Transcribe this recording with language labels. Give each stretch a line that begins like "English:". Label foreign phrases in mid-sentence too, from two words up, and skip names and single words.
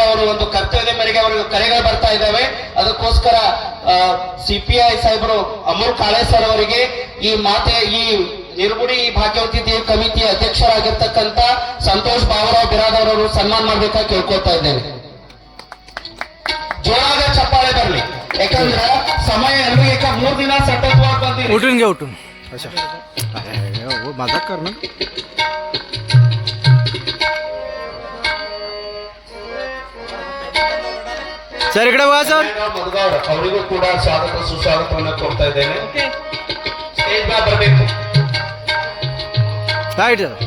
Kannada: ಅವರು ಒಂದು ಕರ್ತವ್ಯದ ಮೇರೆಗೆ ಅವರಿಗೆ ಕರೆಗಳು ಬರ್ತಾ ಇದ್ದಾವೆ. ಅದಕ್ಕೋಸ್ಕರ ಸಿಪಿಐ ಸಾಹೇಬರು ಅಮೂಲ್ ಕಾಳೆ ಸರ್ ಅವರಿಗೆ ಈ ಈ ನಿರ್ಗುಡಿ ಭಾಗ್ಯವತಿ ದೇವಿ ಕಮಿಟಿಯ ಅಧ್ಯಕ್ಷರಾಗಿರ್ತಕ್ಕಂಥ ಸಂತೋಷ್ ಬಾಬುರಾವ್ ಬಿರಾದರ್ ಅವರು ಸನ್ಮಾನ ಮಾಡ್ಬೇಕಾಗಿ ಕೇಳ್ಕೊತಾ ಇದ್ದೇನೆ. ಜೋರಾದ ಚಪ್ಪಾಳೆ ಬರಲಿ, ಯಾಕಂದ್ರೆ ಸಮಯ ನಮಗೆ 3 ದಿನ ಸತತವಾಗಿ ಬಂದಿದೆ.
Marathi: उठून घ्या उठून.
Hindi: अच्छा वो मजाक कर ना.
Kannada: ಸರ್ ಇಕಡೆ ಬಾ ಸರ್. ಮುರುಗೌಡ ಅವರಿಗೂ ಕೂಡ ಸ್ವಾಗತ ಸುಸ್ವಾಗತವನ್ನು ಕೊಡ್ತಾ ಇದ್ದೇನೆ. ಸ್ಟೇಜ್ ಮೇಲೆ ಬರಬೇಕು. ರೈಟ್.